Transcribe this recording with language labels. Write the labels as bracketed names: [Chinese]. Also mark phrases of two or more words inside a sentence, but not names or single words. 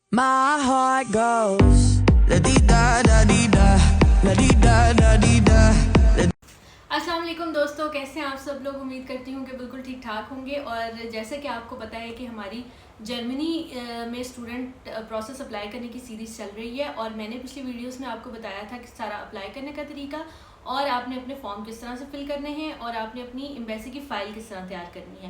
[English] My heart goes la di da da di da, la di da da di da. [Arabic] السلام عليكم [Hindi] दोस्तों, कैसे हैं आप सब लोग। उम्मीद करती हूँ कि बिल्कुल ठीक ठाक होंगे। और जैसे कि आपको पता है कि हमारी जर्मनी में [English] student process [Hindi] अप्लाई करने की सीरीज़ चल रही है, और मैंने पिछली वीडियोस में आपको बताया था कि सारा अप्लाई करने का तरीका, और आपने अपने फॉर्म किस तरह से फिल करने हैं, और आपने अपनी एम्बेसी की फ़ाइल किस तरह तैयार करनी है।